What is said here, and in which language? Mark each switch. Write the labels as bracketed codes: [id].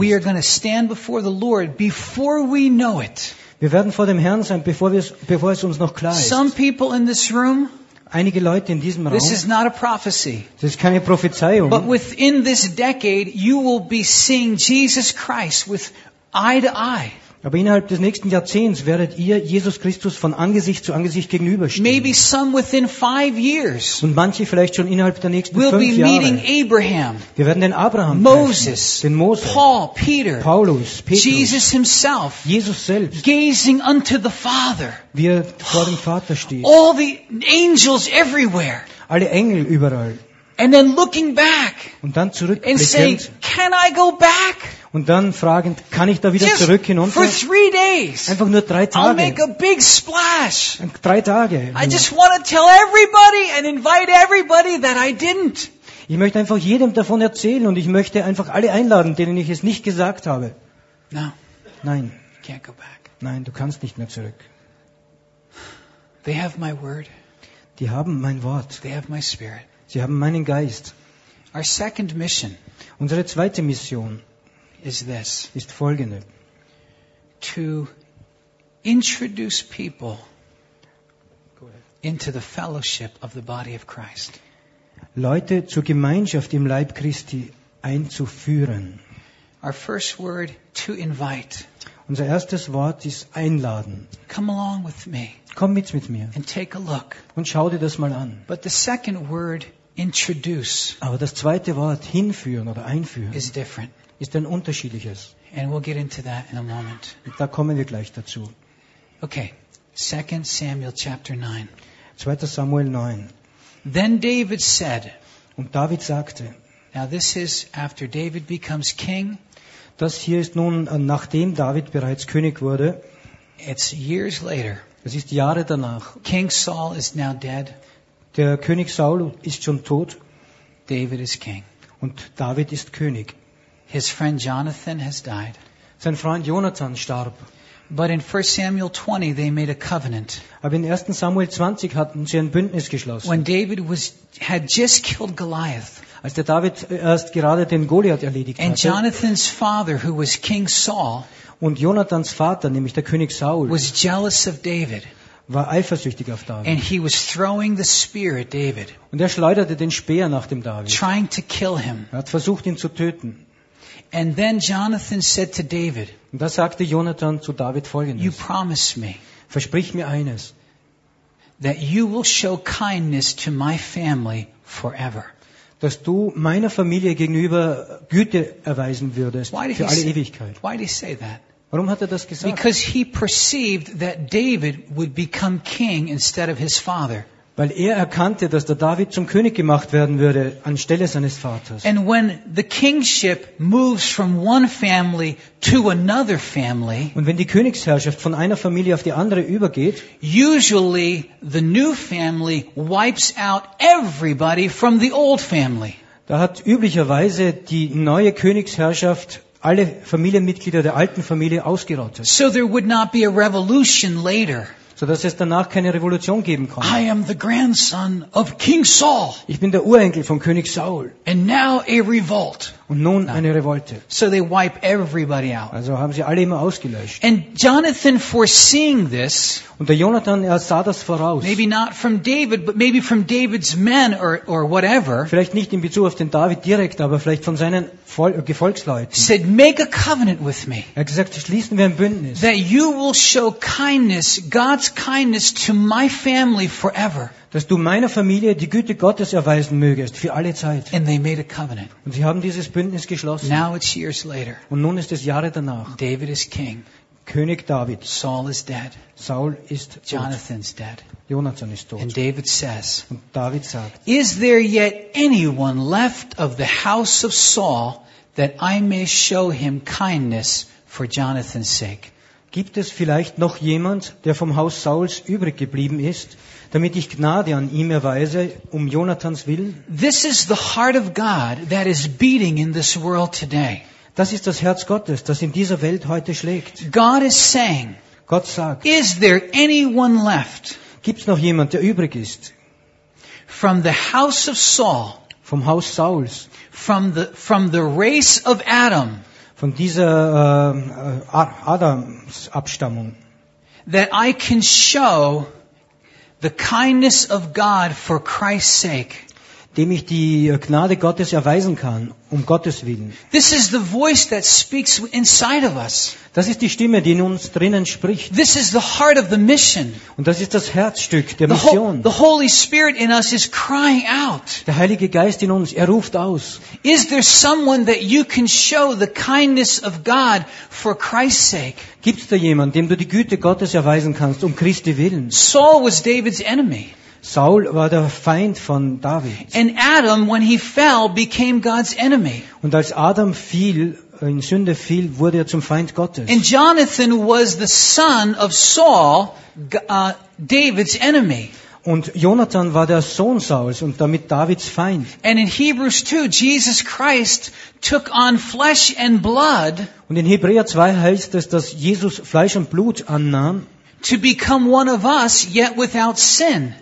[en] We are going to stand before the Lord before we know it. [de] Wir werden vor dem Herrn sein, bevor es uns noch klar ist. [en] Some people in this room, [de] einige Leute in diesem Raum, [en] this is not a prophecy, [de] das ist keine Prophezeiung. [en] But within this decade, you will be seeing Jesus Christ with eye to eye. [de] Aber innerhalb des nächsten Jahrzehnts werdet ihr Jesus Christus von Angesicht zu Angesicht gegenüberstehen. [en] Maybe some within 5 years. [de] Und manche vielleicht schon innerhalb der nächsten 5 Jahre. [en] We'll be meeting Abraham. [de] Wir werden den Abraham, [en] Moses, [de] treffen, den Mose, [en] Paul, Peter, [de] Paulus, Petrus, [en] Jesus himself, [de] Jesus selbst, [en] gazing unto the Father. [de] Wir vor dem Vater stehen. [en] All the angels everywhere. [de] Alle Engel überall. [en] And then looking back. [de] Und dann [en] and saying, can I go back? [de] Und dann fragend, kann ich da wieder [en] just [de] zurück hinunter? [en] For 3 days. [de] Einfach nur 3 Tage. [en] I'll make a big splash. [de] 3 Tage. [en] I just want to tell everybody and invite everybody that I didn't. [de] Ich möchte einfach jedem davon erzählen und ich möchte einfach alle einladen, denen ich es nicht gesagt habe. [en] No. [de] Nein. [en] Can't go back. [de] Nein, du kannst nicht mehr zurück. [en] They have my word. [de] Die haben mein Wort. [en] They have my spirit. [de] Sie haben meinen Geist. [en] Our second mission. [de] Unsere zweite Mission. [en] Is this, [de] ist folgende, [en] to introduce people into the fellowship of the body of Christ. [de] Leute zur Gemeinschaft im Leib Christi einzuführen. [en] Our first word, to invite. [de] Unser erstes Wort ist einladen. [en] Come along with me. [de] Komm mit mir. [en] And take a look. [de] Und schau dir das mal an. [en] But the second word, introduce. [de] Aber das zweite Wort, hinführen oder einführen, [en] is different. [de] Ist ein unterschiedliches. [en] And we'll get into that in a moment. [de] Da kommen wir gleich dazu. [en] Okay. 2 Samuel chapter 9. [de] 2. Samuel 9. [en] Then David said. [de] Und David sagte. [en] Now this is after David becomes king. [de] Das hier ist nun nachdem David bereits König wurde. [en] It's years later. [de] Es ist Jahre danach. [en] King Saul is now dead. [de] Der König Saul ist schon tot. [en] David is king. [de] Und David ist König. [en] His friend Jonathan has died. [de] Sein Freund Jonathan starb. [en] But in 1 Samuel 20 they made a covenant. [de] Aber in 1. Samuel 20 hatten sie ein Bündnis geschlossen. [en] When David had just killed Goliath. [de] Als der David erst gerade den Goliath erledigt hatte. [en] And Jonathan's father, who was King Saul, [de] und Jonathans Vater, nämlich der König Saul, [en] was jealous of David. [de] War eifersüchtig auf David. [en] And he was throwing the spear at David. [de] Und er schleuderte den Speer nach dem David. [en] Trying to kill him. [de] Er hat versucht ihn zu töten. [en] And then Jonathan said to David. [de] Und da sagte Jonathan zu David folgendes. [en] You promise me. [de] Versprich mir eines. [en] That you will show kindness to my family forever. [de] Dass du meiner Familie gegenüber Güte erweisen würdest für alle Ewigkeit. [en] Why did he say that? [de] Warum hat er das gesagt? [en] Because he perceived that David would become king instead of his father. [de] Weil erkannte, dass der David zum König gemacht werden würde anstelle seines Vaters. [en] And when the kingship moves from one family to another family, [de] und wenn die Königsherrschaft von einer Familie auf die andere übergeht, [en] usually the new family wipes out everybody from the old family. [de] Da hat üblicherweise die neue Königsherrschaft alle Familienmitglieder der alten Familie ausgerottet. [en] So there would not be a revolution later. [de] So dass es danach keine Revolution geben kann. [en] I am the grandson of King Saul. [de] Ich bin der Urenkel von König Saul. [en] And now a revolt. [de] Und nun eine Revolte. [en] So they wipe everybody out. [de] Also haben sie alle immer ausgelöscht. [en] And Jonathan foreseeing this. [de] Und der Jonathan, er sah das voraus. [en] Maybe not from David, but maybe from David's men or whatever. [de] Vielleicht nicht in Bezug auf den David direkt, aber vielleicht von seinen Gefolgsleuten. [en] Said, make a covenant with me. [de] Er hat gesagt, schließen wir ein Bündnis. [en] That you will show kindness, God's kindness to my family forever. [de] Dass du meiner Familie die Güte Gottes erweisen mögest für alle Zeit. [en] And they made a covenant. [de] Und sie haben dieses Bündnis geschlossen. [en] Now it's years later. [de] Und nun ist es Jahre danach. [en] David is king. [de] König David. [en] Saul is dead. [de] Saul ist tot. [en] Jonathan's dead. [de] Jonathan ist tot. [en] And David says. [de] Und David sagt. [en] Is there yet anyone left of the house of Saul that I may show him kindness for Jonathan's sake? [de] Gibt es vielleicht noch jemand, der vom Haus Sauls übrig geblieben ist, damit ich Gnade an ihm erweise, um Jonathans Willen? [en] This is the heart of God that is beating in this world today. [de] Das ist das Herz Gottes, das in dieser Welt heute schlägt. [en] God is saying, [de] Gott sagt, [en] is there anyone left? [de] Gibt's noch jemand, der übrig ist? [en] From the house of Saul, [de] vom Haus Sauls, [en] from the race of Adam, [de] von dieser Adams Abstammung, [en] that I can show the kindness of God for Christ's sake, [de] dem ich die Gnade Gottes erweisen kann, um Gottes Willen. [en] This is the voice that speaks inside of us. [de] Das ist die Stimme, die in uns drinnen spricht. [en] This is the heart of the mission. [de] Und das ist das Herzstück der Mission. [en] The Holy Spirit in us is crying out. [de] Der Heilige Geist in uns, er ruft aus. [en] Is there someone that you can show the kindness of God for Christ's sake? [de] Gibt's da jemand, dem du die Güte Gottes erweisen kannst, um Christi Willen? [en] Saul was David's enemy. [de] Saul war der Feind von David. [en] And Adam, when he fell, became God's enemy. [de] Und als Adam fiel, in Sünde fiel, wurde er zum Feind Gottes. [en] And Jonathan was the son of Saul, David's enemy. [de] Und Jonathan war der Sohn Sauls und damit Davids Feind. [en] And in Hebrews 2, Jesus Christ took on flesh and blood. [de] Und in Hebräer 2 heißt es, dass Jesus Fleisch und Blut annahm. [en] To become one of us, yet without sin.